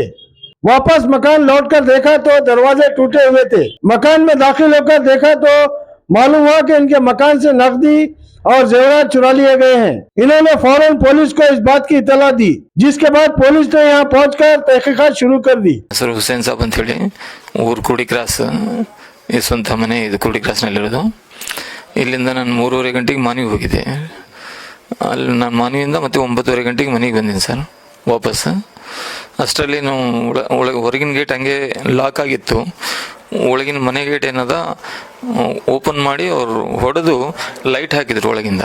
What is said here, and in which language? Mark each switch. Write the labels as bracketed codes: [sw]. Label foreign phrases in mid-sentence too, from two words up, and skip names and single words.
[hi] वापस मकान लौटकर देखा तो दरवाजे टूटे हुए थे। मकान में दाखिल होकर देखा तो मालूम हुआ कि इनके मकान से नकदी और जेवरात चुरा लिए गए हैं। इन्होंने फौरन पुलिस को इस बात की इतला दी, जिसके बाद पुलिस ने यहाँ पहुंचकर तहकीकात शुरू कर दी। [kn] सर हुसैन साहब ಅಂತ ಹೇಳಿ ಊರು ಕುಡಿ ಕ್ರಾಸ್ ಈ ಸ್ವಂತ ಮನೆ ಇದು ಕುಡಿ ಕ್ರಾಸ್ನಲ್ಲಿರೋದು। ಇಲ್ಲಿಂದ ನಾನು 3:30 ಗಂಟೆಗೆ ಮನೆಗೆ ಹೋಗಿದ್ದೆ। ಅಲ್ಲಿ ನಾನು ಮನೆಯಿಂದ ಮತ್ತೆ 9:30 ಗಂಟೆಗೆ ಮನೆಗೆ ಬಂದಿನಿ ಸರ್ ವಾಪಸ್। ಅಷ್ಟರಲ್ಲಿ ನಾವು ಒಳಗೆ ಹೊರಗಿನ ಗೇಟ್ ಹಂಗೆ ಲಾಕ್ ಆಗಿತ್ತು, ಒಳಗಿನ ಮನೆ ಗೇಟ್ ಏನದ ಓಪನ್ ಮಾಡಿ ಅವ್ರು ಹೊಡೆದು ಲೈಟ್ ಹಾಕಿದ್ರು ಒಳಗಿಂದ।